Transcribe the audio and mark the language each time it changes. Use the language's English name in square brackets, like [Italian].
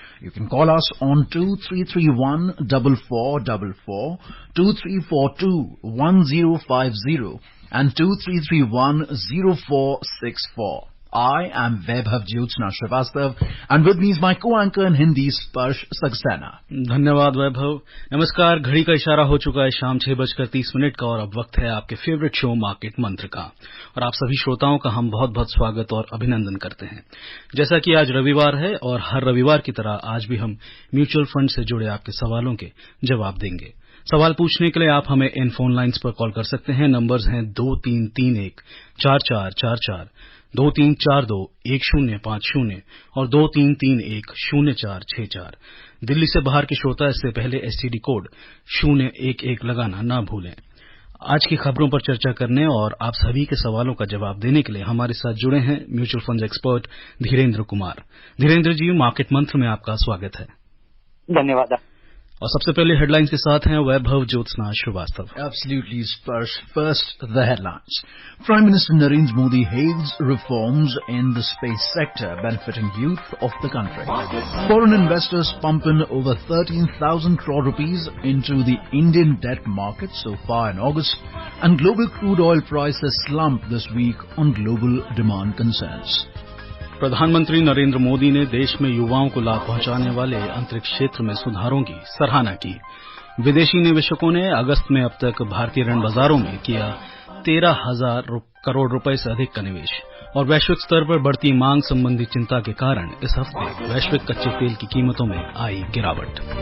[English] You can call us on 2331-4444, 2342-1050 and 2331-0464. I am Vaibhav Jyotsna Srivastav and with me is my co-anchor in Hindi, Sparsh Saxena. [Hindi] धन्यवाद वैभव। नमस्कार। घड़ी का इशारा हो चुका है शाम 6:30 का और अब वक्त है आपके फेवरेट शो मार्केट मंत्र का। और आप सभी श्रोताओं का हम बहुत बहुत स्वागत और अभिनंदन करते हैं। जैसा कि आज रविवार है और हर रविवार की तरह आज भी हम म्यूचुअल फंड से जुड़े आपके सवालों के जवाब देंगे। सवाल पूछने के लिए आप हमें इन फोन लाइन्स पर कॉल कर सकते हैं। नंबर्स हैं 2331-4444, 2342-1050 और 2331-0464। दिल्ली से बाहर के श्रोता इससे पहले एसटीडी कोड 011 लगाना ना भूलें। आज की खबरों पर चर्चा करने और आप सभी के सवालों का जवाब देने के लिए हमारे साथ जुड़े हैं mutual fund expert Dhirendra Kumar. Dhirendra जी, मार्केट मंत्र में आपका स्वागत है। धन्यवाद। और सबसे पहले हेडलाइंस के साथ हैं वैभव Jyotsna Srivastava. [English] Absolutely, Sparsh. First, the headlines. Prime Minister Narendra Modi hails reforms in the space sector benefiting youth of the country. Foreign investors pump in over 13,000 crore rupees into the Indian debt market so far in August, and global crude oil prices slumped this week on global demand concerns. [Hindi] प्रधानमंत्री नरेंद्र मोदी ने देश में युवाओं को लाभ पहुंचाने वाले अंतरिक्ष क्षेत्र में सुधारों की सराहना की। विदेशी निवेशकों ने अगस्त में अब तक भारतीय ऋण बाजारों में किया 13,000 करोड़ रुपए से अधिक का निवेश। और वैश्विक स्तर पर बढ़ती मांग संबंधी चिंता के कारण इस हफ्ते वैश्विक कच्चे तेल की कीमतों में आई गिरावट।